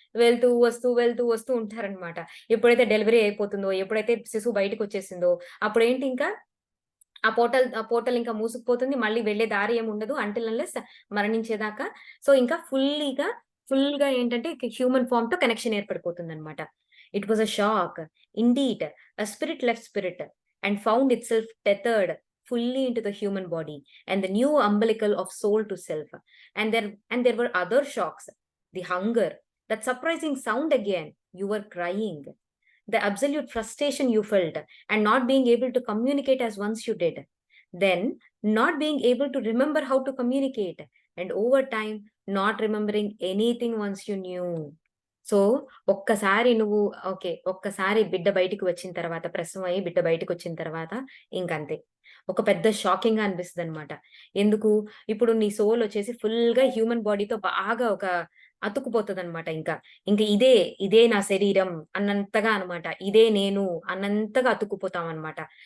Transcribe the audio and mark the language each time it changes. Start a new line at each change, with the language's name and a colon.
Telugu: వెళ్తూ వస్తూ ఉంటారనమాట. ఎప్పుడైతే డెలివరీ అయిపోతుందో, ఎప్పుడైతే శిశువు బయటకొచ్చేసిందో, అప్పుడేంటి ఇంకా ఆ పోర్టల్ ఇంకా మూసుకుపోతుంది. మళ్ళీ వెళ్ళే దారి ఏముండదు అంటిల్ అన్‌లెస్ మరణించేదాకా. సో, ఇంకా ఫుల్‌గా ఏంటంటే human ఫార్మ్‌తో connection ఏర్పడిపోతుందనమాట.
English: It was a shock. Indeed a spirit left spirit and found itself tethered fully into the human body and the new umbilical of soul to self. And there were other shocks. The hunger, that surprising sound again. You were crying. The absolute frustration you felt and not being able to communicate as once you did. Then, not being able to remember how to communicate, and over time, not remembering anything once you knew.
Telugu: So, ఒక్కసారి నువ్వు ఒక్కసారి బిడ్డ బయటికి వచ్చిన తర్వాత, ప్రసవం అయ్యి బిడ్డ బయటికొచ్చిన తర్వాత ఇంకంతే. ఒక పెద్ద షాకింగ్‌గా అనిపిస్తదనమాట. ఎందుకు? ఇప్పుడు నీ సోల్ వచ్చేసి ఫుల్‌గా హ్యూమన్ బాడీతో బాగా అతుక్కుపోతదనమాట ఇంకా. ఇంక ఇదే నా శరీరం అన్నంతగా అనమాట. ఇదే నేను అన్నంతగా అతుక్కుపోతామనమాట.